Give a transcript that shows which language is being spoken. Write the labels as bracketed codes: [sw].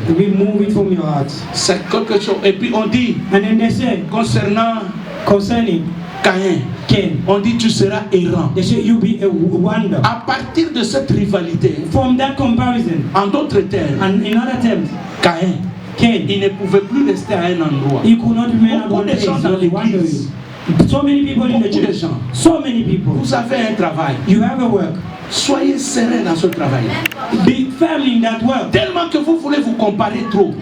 [en] Remove it from your heart. [fr] C'est quelque chose. Et puis on dit, [en] and then they say, concerning Cain, [fr] on dit tu seras errant. [en] They say you be a wonder. [fr] À partir de cette rivalité, [en] from that comparison, [fr] en d'autres termes, [en] and in other terms, [fr] Cain, il ne pouvait plus rester à un endroit. [en] He could not remain at one place. [fr] Dans l'église. [en] So many people in the church. So many people. [fr] Vous avez un travail. [en] You have a work. [fr] Soyez serein dans ce travail. [en] Be firm in that work. [fr] Tellement que vous voulez vous comparer trop.